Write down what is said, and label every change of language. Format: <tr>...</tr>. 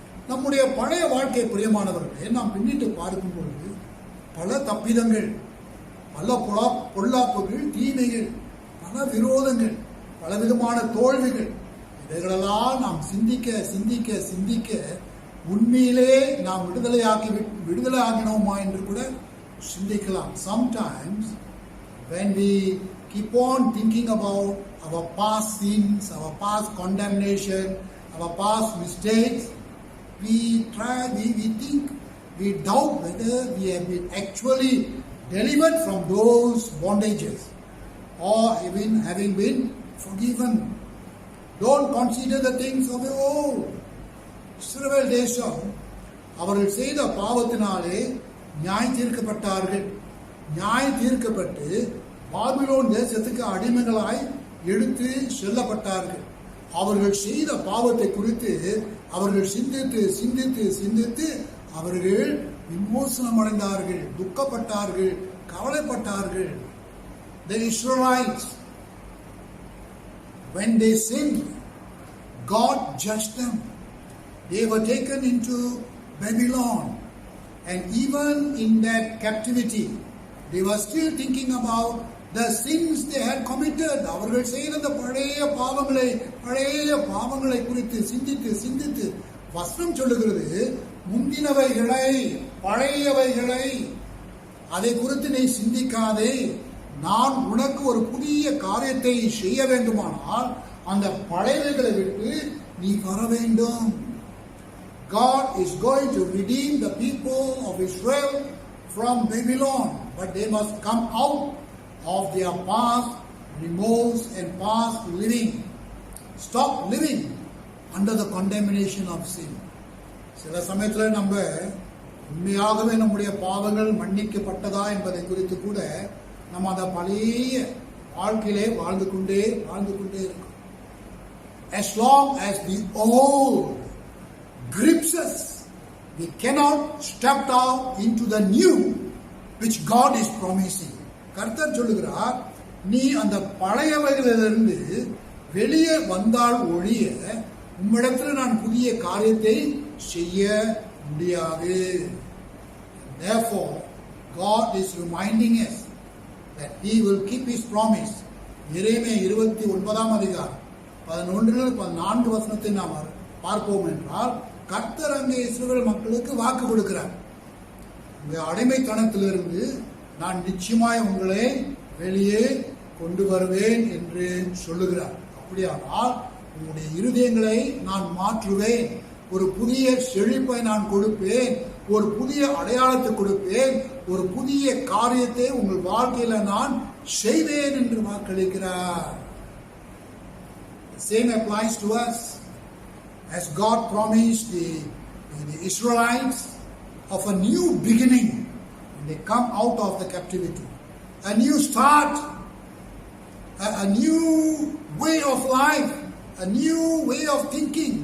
<ta>நம்முடைய பழைய வாழ்க்கை பிரியமானவர்களே, நாம் பின்னிட்டு பார்க்கும் பொழுது பல தப்பிதங்கள், பல பொல்லாப்புகள், தீமைகள், பல விரோதங்கள், பலவிதமான தோல்விகள், இவைகளெல்லாம் நாம் சிந்திக்க சிந்திக்க சிந்திக்க உண்மையிலே நாம் விடுதலை ஆகினோமா என்று கூட சிந்திக்கலாம்.</ta> <en>Sometimes when we keep on thinking about our past sins, our past condemnation, our past mistakes, we think, we doubt whether we have been actually delivered from those bondages or even having been forgiven. Don't consider the things of the old.</en> <ta>இஸ்ரவேல் தேசம் அவர்கள் செய்த பாவத்தினாலே நியாய தீர்க்கப்பட்டார்கள். நியாய தீர்க்கப்பட்டு Babylon தேசத்துக்கு அடிமைகளாய் எடுத்து செல்லப்பட்டார்கள். அவர்கள் செய்த பாவத்தை குறித்து அவர்கள் சிந்தித்து சிந்தித்து சிந்தித்து அவர்கள் விமோசனம் அடைந்தார்கள், துக்கப்பட்டார்கள், கவலைப்பட்டார்கள்.</ta> <en>The Israelites, when they sinned, God judged them. They were taken into Babylon, and even in that captivity, they were still thinking about the sins they had committed.</en> <ta>அவர்கள் செய்த அந்த பழைய பாவங்களை குறித்து சிந்தித்து சிந்தித்து வசனம் சொல்லுகிறது, முந்தினவைகளை, பழையவைகளை அதை குறித்து நீ சிந்திக்காதே. நான் உனக்கு ஒரு புதிய காரியத்தை செய்ய வேண்டுமானால் அந்த பழையவைகளை விட்டு நீ வர வேண்டும்.</ta> <en>God is going to redeem the people of Israel from Babylon, but they must come out of their past remorse and past living. Stop living under the condemnation of sin.</en> <ta>சில சமயத்தில் நம்ம உண்மையாகவே நம்முடைய பாவங்கள் மன்னிக்கப்பட்டதா என்பதை குறித்து கூட நம்ம அந்த பழைய வாழ்க்கையிலே வாழ்ந்து கொண்டே இருக்கோம்.</ta> <en>As long as the old grips us, we cannot step out into the new which God is promising.</en> <ta>கர்த்தர் சொல்லுகிறார், நீ அந்த பழையவைகளிலிருந்து வெளியே வந்தால் ஒழிய உம்மிடத்தில் நான் புதிய காரியத்தை செய்ய முடியாது.</ta> <en>Therefore, God is reminding us that He will keep His promise.</en> <ta>எரேமியா 29 அதிகாரம் 11-14 வசனத்தை நாம் பார்ப்போம் என்றால், கர்த்தர் அங்கே இஸ்ரவேல் மக்களுக்கு வாக்கு கொடுக்கிறார். உங்க அடிமைத்தனத்திலிருந்து நான் நிச்சயமாய் உங்களை வெளியே கொண்டு வருவேன் என்று சொல்லுகிறார். அப்படியானால் உங்களுடைய இருதயங்களை நான் மாற்றுவேன், ஒரு புதிய செழிப்பை நான் கொடுப்பேன், ஒரு புதிய அடையாளத்தை கொடுப்பேன், ஒரு புதிய காரியத்தை உங்கள் வாழ்க்கையில நான் செய்வேன் என்று வாக்களிக்கிறார்.</ta> <en>The same applies to us. As God promised the Israelites of a new beginning when they come out of the captivity, a new start, a new way of life, a new way of thinking.</en>